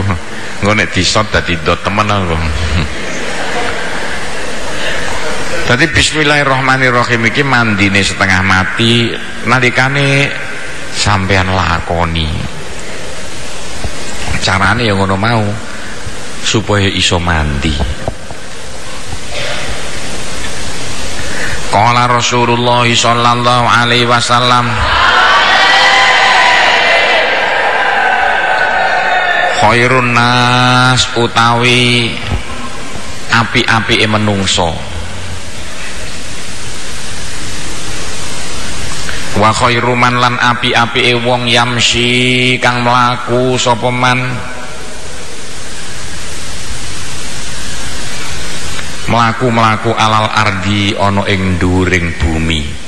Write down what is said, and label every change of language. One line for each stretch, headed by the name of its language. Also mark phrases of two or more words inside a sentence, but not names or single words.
Javanese: Engko nek disot dadi ndot temen aku. Dadi bismillahirrahmanirrahim iki mandine setengah mati nalikane sampean lakoni. Carane ya ngono mau supaya iso mandi.
Arabic: Qala Rasulullah sallallahu alaihi wasallam, khairun nas
Javanese: utawi api-apike menungso,
Arabic: wa khairuman
Javanese: lan api-apike wong yamsi kang mlaku sapa man, mlaku-mlaku
Arabic: alal ardi
Javanese: ana ing dhuwuring bumi.